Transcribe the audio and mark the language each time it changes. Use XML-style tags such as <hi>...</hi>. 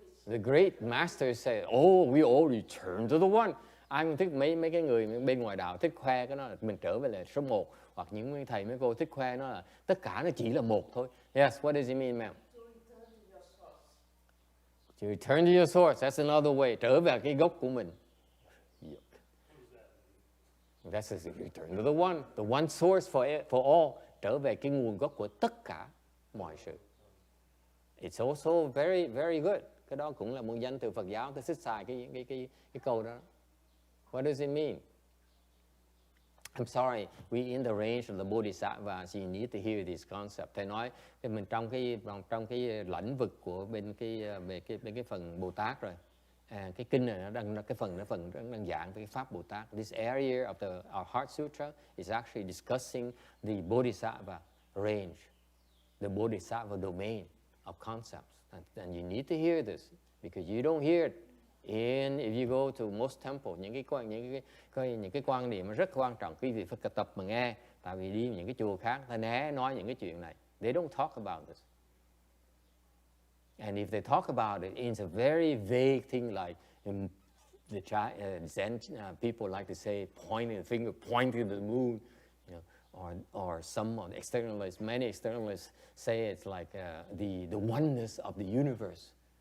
<en>The great masters say, oh, we all return to the one.</en> <vi>Anh thích mấy cái người bên ngoài đạo thích khoe cái đó là mình trở về là số 1, hoặc những thầy mấy cô thích khoe nó là tất cả nó chỉ là một thôi.</vi> <en>Yes, what does it mean, ma'am? To return to your source. That's another way.</en> <vi>Trở về cái gốc của mình.</vi> <en>That's a return to the one source for all.</en> <vi>Trở về cái nguồn gốc của tất cả mọi sự.</vi> <en>It's also very, very good.</en> <vi>Cái đó cũng là một danh từ Phật giáo. Tôi thích xài cái câu đó.</vi> <en>What does it mean? I'm sorry, we in the range of the Bodhisattvas, you need to hear this concept.</en> <vi>Thầy nói mình trong cái lĩnh vực của bên cái phần Bồ Tát rồi. Cái kinh này nó đang cái phần đang giảng về cái pháp Bồ Tát.</vi> <en>This area of our Heart Sutra is actually discussing the Bodhisattva range, the Bodhisattva domain of concepts. And you need to hear this because you don't hear it. If you go to most temples,</en> <vi>những cái quan niệm rất quan trọng, quý vị phải tập mà nghe. Tại vì đi những cái chùa khác, ta né nói những cái chuyện này.</vi> <en>They don't talk about this. And if they talk about it, it's a very vague thing, like the Zen people like to say, pointing the finger, pointing to the moon, you know, or some externalists. Many externalists say it's like the oneness of the universe.</en>